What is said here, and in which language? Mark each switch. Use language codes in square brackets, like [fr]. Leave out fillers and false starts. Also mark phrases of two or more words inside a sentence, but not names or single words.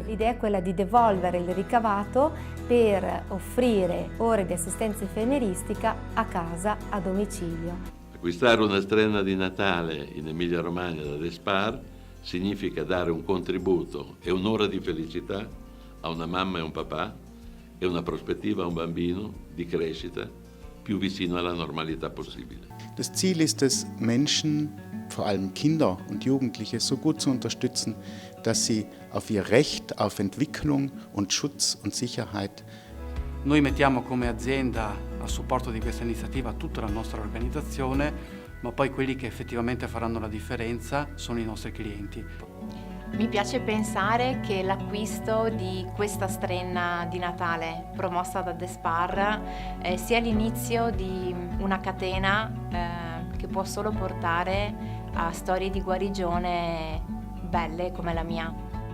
[it] L'idea è quella di devolvere il ricavato per offrire ore di assistenza infermieristica a casa, a domicilio. Acquistare una strenna di Natale in Emilia-Romagna da Despar significa dare un contributo e un'ora di felicità a una mamma e un papà e una prospettiva a un bambino di crescita più vicino alla normalità possibile. [de] Das Ziel ist es, Menschen, vor allem Kinder und Jugendliche, so gut zu unterstützen, dass sie auf ihr Recht auf Entwicklung und Schutz und Sicherheit. [it] Noi mettiamo come azienda a supporto di questa iniziativa tutta la nostra organizzazione, ma poi quelli che effettivamente faranno la differenza sono i nostri clienti. Mi piace pensare che l'acquisto di questa strenna di Natale promossa da Despar sia l'inizio di una catena che può solo portare a storie di guarigione belle come la mia.